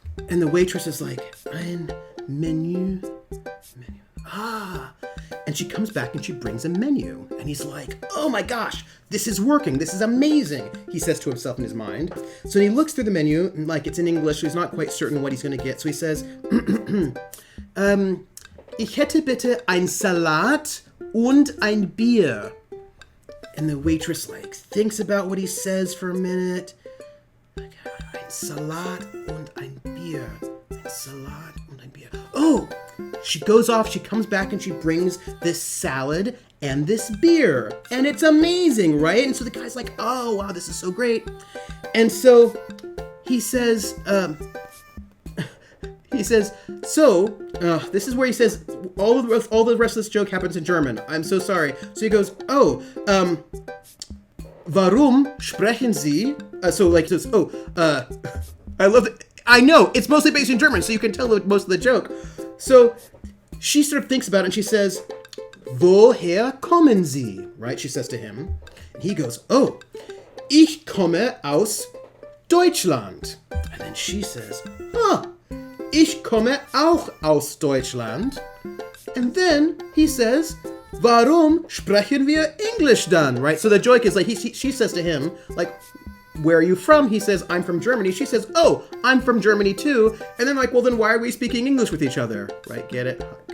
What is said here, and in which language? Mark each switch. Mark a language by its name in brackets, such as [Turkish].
[English] And the waitress is like, [German] ein Menü. [English] And she comes back and she brings a menu. And he's like, oh my gosh, this is working. This is amazing, he says to himself in his mind. So he looks through the menu, and like it's in English, so he's not quite certain what he's going to get. So he says, [German] ich hätte bitte ein Salat und ein Bier. [English] And the waitress like thinks about what he says for a minute. Like, [German] ein Salat und ein Bier. Ein Salat und ein Bier. [English] beer. Oh, she goes off, she comes back, and she brings this salad and this beer. And it's amazing, right? And so the guy's like, oh, wow, this is so great. And so he says, this is where he says, all the rest of this joke happens in German. I'm so sorry. So he goes, [German] warum sprechen Sie? [English] I love it. I know, it's mostly based in German, so you can tell most of the joke. So she sort of thinks about it and she says, [German] woher kommen Sie? [English] Right? She says to him. And he goes, oh, [German] ich komme aus Deutschland. [English] And then she says, [German] ich komme auch aus Deutschland. [English] And then he says, [German] warum sprechen wir [English] English [German] dann? [English] Right? So the joke is like, she says to him, like, where are you from? He says, I'm from Germany. She says, oh, I'm from Germany too. And then like, well, then why are we speaking English with each other? Right? Get it?